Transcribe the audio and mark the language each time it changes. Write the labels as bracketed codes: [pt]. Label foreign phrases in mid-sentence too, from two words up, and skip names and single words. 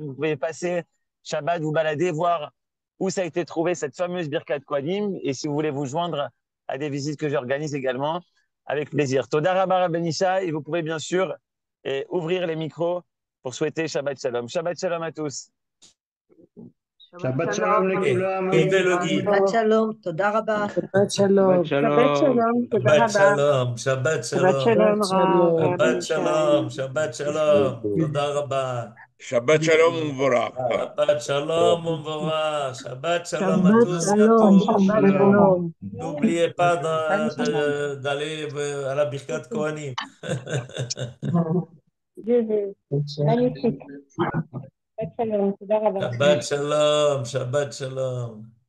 [fr] Vous pouvez passer Shabbat, vous balader, voir où ça a été trouvé, cette fameuse [he] Birkat Kohanim. [fr] Et si vous voulez vous joindre à des visites que j'organise également, avec plaisir. [he] תודה רבה [fr] Rabben Ishai, et vous pouvez bien sûr ouvrir les micros pour souhaiter [he] שבת שלום. שבת שלום [fr] à tous. [he] שבת שלום לכולם. Shabbat Shalom, תודה רבה. שבת שלום. שבת שלום, תודה רבה. שלום, שבת Shabbat Shalom, Shalom, רב. שבת שלום, שבת שלום, תודה רבה. שבת שלום ומבורך. שבת שלום, ומבורך. שבת שלום à Shabbat [fr] tous et à [he] Shalom, [fr] tous. [he] שבת שלום. [fr] N'oubliez pas d'aller à la [he] Birkat Kohanim. [fr] Magnifique. [he] שבת שלום, תודה רבה. שבת שלום, שבת שלום.